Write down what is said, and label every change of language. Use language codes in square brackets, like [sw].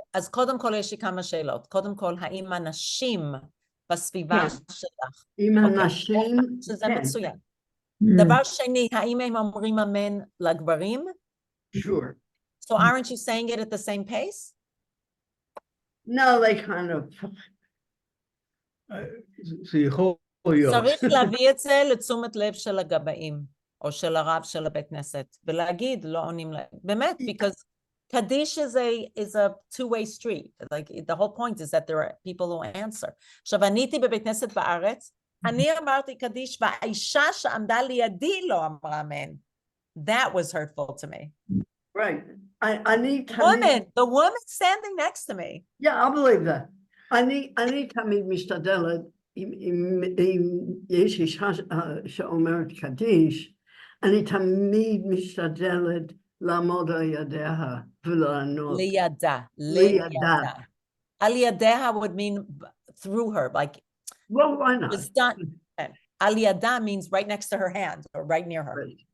[he] אז קודם כל יש לי כמה שאלות. קודם כל, האם הנשים בסביבה שלך? אם הנשים, שזה כן. מצוין. דבר שני, האם הם אומרים אמן לגברים? [en] Sure. So aren't you saying it at the same pace? No, they kind of, [he] זה יכול להיות. צריך להביא את זה לתשומת לב של הגבאים, או של הרב של הבית כנסת, ולהגיד, לא עונים להם. באמת, [en] because Kaddish is a two-way street. Like, the whole point is that there are people who answer. [he] עכשיו, אני הייתי בבית כנסת בארץ, אני אמרתי קדיש, והאישה שעמדה לידי לא אמרה אמן. [en] That was hurtful to me. right. [he] אני [en] The woman standing next to me. Yeah, I believe that. [he] אני תמיד משתדלת, אם יש אישה שאומרת קדיש, אני תמיד משתדלת לעמוד על ידיה ולענות. לידה. על ידיה [en] would mean through her, like, Well, why not? it's done. [he] על ידה [en] means right next to her hand, or right near her.